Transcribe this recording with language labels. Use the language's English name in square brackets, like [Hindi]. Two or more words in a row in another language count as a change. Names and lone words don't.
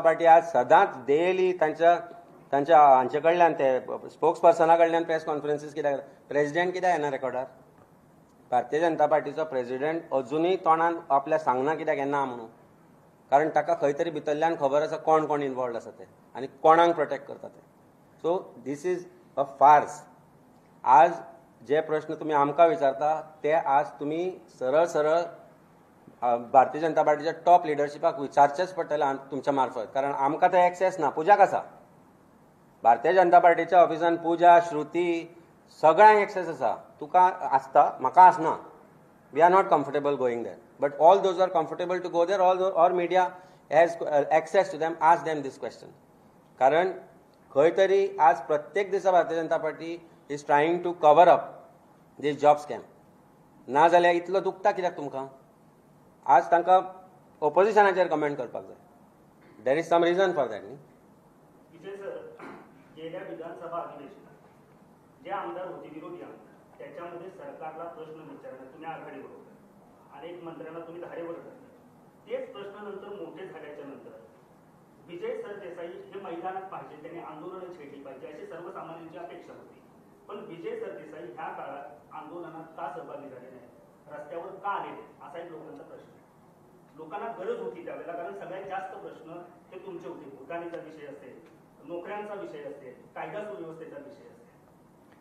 [Konkani] पार्टी आज सदांच डेली तांच्या हांचे कडल्यान ते स्पोक्स पर्सना कडल्यान [English] press conferences [Konkani] कित्याक प्रेसिडेंट कित्याक येना रेकॉर्डार भारतीय जनता पार्टीचो प्रेसिडेंट अजुनूय तोंडान आपल्या सांगना कित्याक येना म्हणून कारण ताका खंय तरी भितरल्यान खबर आसा कोण इनवॉल्ड आसा ते आनी कोणाक प्रोटेक्ट करता ते [English] so this is a farce [Konkani] आज जे प्रश्न तुमी आमकां विचारता ते आज तुमी सरळ भारतीय जनता पार्टीच्या [English] top leadership [Konkani] विचारचेच पडटले तुमच्या मार्फत कारण आमकां थंय एक्सेस ना पुजाक आसा भारतीय जनता पार्टीच्या ऑफिसान पुजा श्रुती सगळ्यांक एक्सेस आसा तुका आसता म्हाका आसना [English] we are not comfortable going there but all those are comfortable to go there all media has access to them ask them this question [Konkani] कारण खंय तरी आज प्रत्येक दिसा भारतीय जनता पार्टी [English] is trying to cover up this job scam [Konkani] ना जाल्यार इतलो दुखता कित्याक तुमकां आज तांकां ऑपोजिशनाचेर कमेंट करपाक जाय [English] there is some reason for that [Konkani] न्ही [Marathi] विजय सर गेल्या विधानसभा अधिवेशनात जे आमदार होते विरोधी आमदार त्याच्यामध्ये सरकारला प्रश्न विचारण्यात तुम्ही आघाडीवर होता अनेक मंत्र्यांना तुम्ही धारेवर धरले तेच प्रश्न नंतर मोठे झाल्याच्या नंतर विजय सरदेसाई हे मैदानात पाहिजे त्यांनी आंदोलनं छेडली पाहिजे अशी सर्वसामान्यांची अपेक्षा होती पण विजय सरदेसाई ह्या काळात आंदोलनात का सहभागी झाले नाही रस्त्यावर का आले असा एक लोकांचा प्रश्न लोकांना गरज होती त्यावेळेला कारण सगळ्यात जास्त प्रश्न हे तुमचे होते भूतानीचा विषय असेल नोकऱ्यांचा विषय असेल कायदा सुव्यवस्थेचा विषय असेल